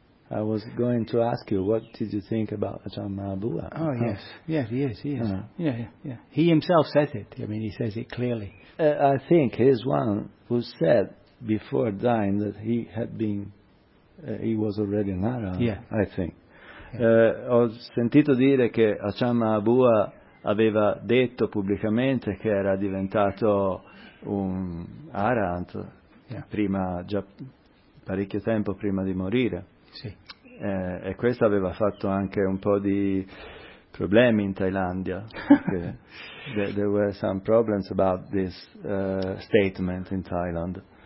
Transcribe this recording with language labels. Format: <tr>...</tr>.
<en>I was going to ask you, what did you think about Ajahn Mahabua? Yes, he is. He himself says it. I mean, he says it clearly. I think he's one who said before dying that he had been, he was already an arahant, I think.</en> <it>Ho sentito dire che Ajahn Mahabua aveva detto pubblicamente che era diventato un arahant prima, già parecchio tempo prima di morire. Sì. E questo aveva fatto anche un po' di problemi in Thailandia.</it> <en>there were some problems about this statement in Thailand.</en>